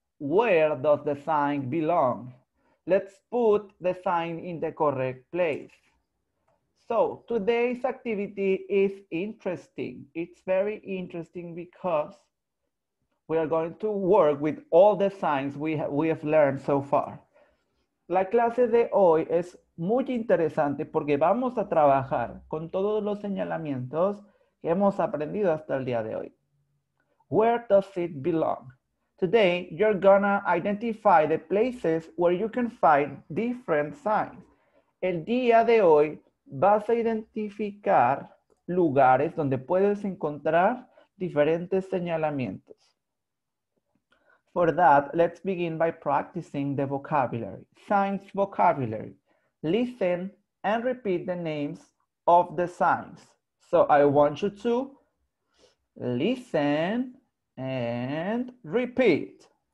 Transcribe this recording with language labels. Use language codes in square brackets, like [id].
[en] Where does the sign belong? Let's put the sign in the correct place. So today's activity is interesting. It's very interesting because we are going to work with all the signs we have learned so far. [es] La clase de hoy es muy interesante porque vamos a trabajar con todos los señalamientos que hemos aprendido hasta el día de hoy. [en] Where does it belong? Today, you're gonna identify the places where you can find different signs. [es] El día de hoy vas a identificar lugares donde puedes encontrar diferentes señalamientos. [en] For that, let's begin by practicing the vocabulary. Signs vocabulary. Listen and repeat the names of the signs. So I want you to listen and repeat.